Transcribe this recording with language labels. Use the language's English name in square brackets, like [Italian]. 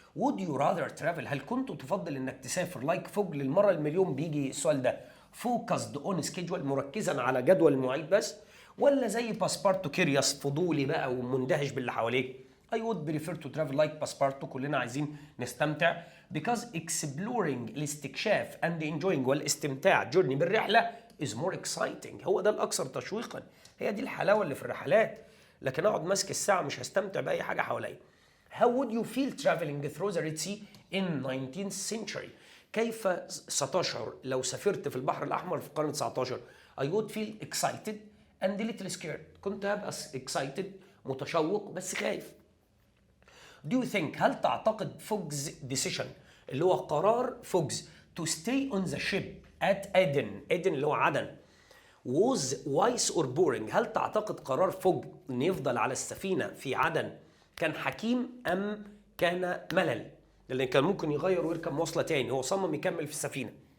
[English] would you rather travel [Arabic] هل كنت تفضل انك تسافر لايك فوج للمره المليون بيجي السؤال ده [English] focused on schedule [Arabic] مركزا على جدول المواعيد بس ولا زي باسبارتو كيريوس فضولي بقى ومندهش باللي حواليك؟ [English] I would prefer to travel like [Arabic] باسبارتو كلنا عايزين نستمتع [English] because exploring [Arabic] الاستكشاف [English] and enjoying [Arabic] والاستمتاع [English] journey [Arabic] بالرحله [English] is more exciting [Arabic] هو ده الاكثر تشويقا هي دي الحلاوه اللي في الرحلات لكن اقعد ماسك الساعه مش هستمتع باي حاجه حواليا. [English] How would you feel traveling through the Red Sea in 19th century؟ [Arabic] كيف ستشعر لو سافرت في البحر الأحمر في القرن 19؟ [English] I would feel excited and a little scared. [Arabic] كنت هبقى excited متشوق بس خايف. [English] Do you think [Arabic] هل تعتقد فوجز [English] decision [Arabic] اللي هو قرار فوجز [English] to stay on the ship at Aden [Arabic] اللي هو عدن [English] was wise or boring؟ [Arabic] هل تعتقد قرار فوج ان يفضل على السفينة في عدن كان حكيم ام كان ملل؟ لان كان ممكن يغير ويركب مواصلة تاني هو صمم يكمل في السفينة.